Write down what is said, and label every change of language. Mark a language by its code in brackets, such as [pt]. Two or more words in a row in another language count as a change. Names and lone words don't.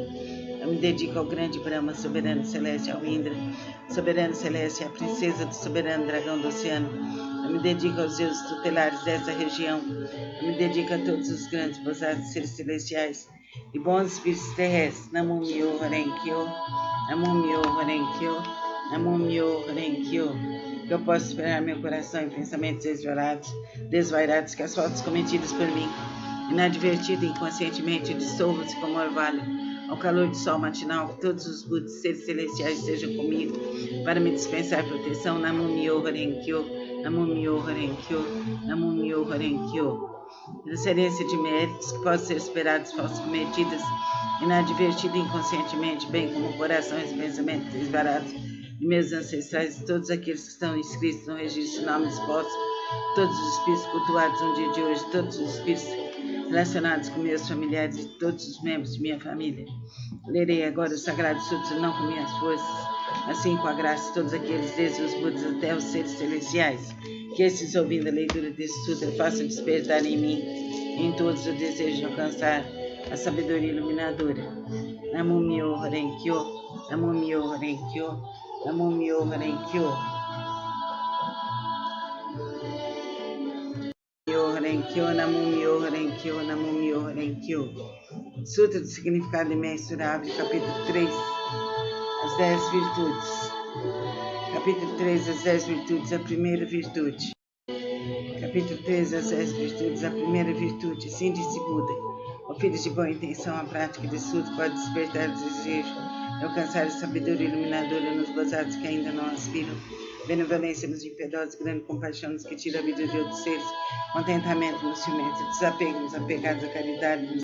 [pt] Eu me dedico ao grande Brahma, soberano celeste, ao Indra, soberano celeste, à princesa do soberano dragão do oceano. Eu me dedico aos deuses tutelares dessa região. Eu me dedico a todos os grandes Bosatsus, seres celestiais e bons espíritos terrestres. [ja] 南無妙法蓮華経、南無妙法蓮華経、南無妙法蓮華経. [pt] Que eu possa esperar meu coração em pensamentos desvairados, que as faltas cometidas por mim, inadvertida e inconscientemente, dissolvam-se como orvalho ao calor do sol matinal. Que todos os Budas, seres celestiais, estejam comigo para me dispensar proteção. [ja] 南無妙法蓮華経、南無妙法蓮華経、南無妙法蓮華経. [pt] Transferência de méritos que possam ser esperados, faltas cometidas inadvertida e inconscientemente, bem como corações e pensamentos desvarados de meus ancestrais e todos aqueles que estão inscritos no registro de nomes expostos, todos os espíritos cultuados no dia de hoje, todos os espíritos relacionados com meus familiares e todos os membros de minha família. Lerei agora o Sagrado Sutra não com minhas forças, assim com a graça de todos aqueles, desde os Budas até os seres celestiais, que esses, ouvindo a leitura desse sutra, façam despertar em mim, em todos, o desejo de alcançar a sabedoria iluminadora. [ja] 南無妙法蓮華経、南無妙法蓮華経、南無妙法蓮華経. 南無妙法蓮華経、南無妙法蓮華経. [pt] Sutra do Significado Imensurável, capítulo 3, as 10 virtudes. Capítulo 3, as 10 virtudes, a primeira virtude. Capítulo 3, as 10 virtudes, a primeira virtude. Assim disse Buda: o filho de boa intenção, a prática de sutra pode despertar o desejo de alcançar a sabedoria iluminadora nos Bosatsus que ainda não aspiram, benevolência nos impiedosos, grande compaixão nos que tira a vida de outros seres, contentamento nos ciumentos, desapego nos apegados à caridade,